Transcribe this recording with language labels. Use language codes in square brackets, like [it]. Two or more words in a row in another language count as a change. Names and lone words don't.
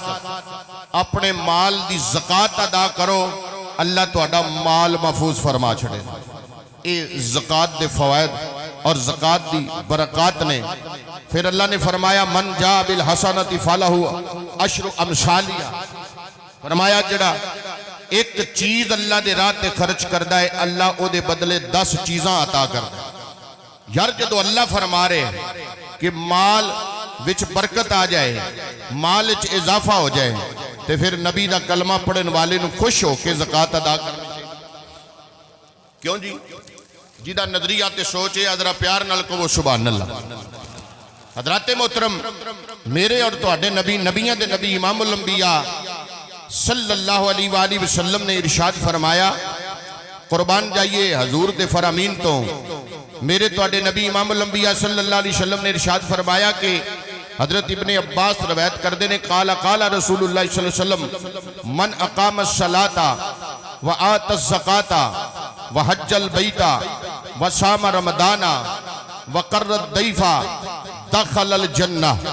[pa] اپنے مال دی زکاۃ ادا کرو، اللہ تہاڈا مال محفوظ فرما چھڑے. اے زکاۃ دے فوائد اور زکاۃ دی برکات نے. [ur] پھر اللہ نے فرمایا [ar] من جاء بالحسنۃ فلہ عشر امثالہا. [pa] فرمایا جڑا ایک چیز اللہ دے راہ تے خرچ کردا ہے اللہ او دے بدلے 10 چیزاں عطا کردا ہے. یار جدو اللہ فرما رہے کہ مال وچ برکت آ جائے، مال وچ اضافہ ہو جائے، تے پھر نبی دا کلمہ پڑھن والے نو خوش ہو کے زکاۃ ادا کرنا چاہیے. کیوں جی؟ جیدہ نظریات سوچے ادرا پیار نال کو وہ سبحان اللہ. حضرات محترم، میرے اور تواڈے نبی، نبیاں دے نبی [ar] امام الانبیاء صلی اللہ علیہ وآلہ وسلم [pa] نے ارشاد فرمایا، قربان جائیے حضور دے فرامین تو. میرے تواڈے نبی [ar] امام الانبیاء صلی اللہ علیہ وسلم [pa] نے ارشاد فرمایا کہ حضرت ابن عباس روایت کردے نے [ar] قال رسول اللہ صلی اللہ علیہ وسلم من اقام الصلاۃ وآت الزکاۃ وحج البیت وصام رمضان وقر الضیف دخل الجنہ.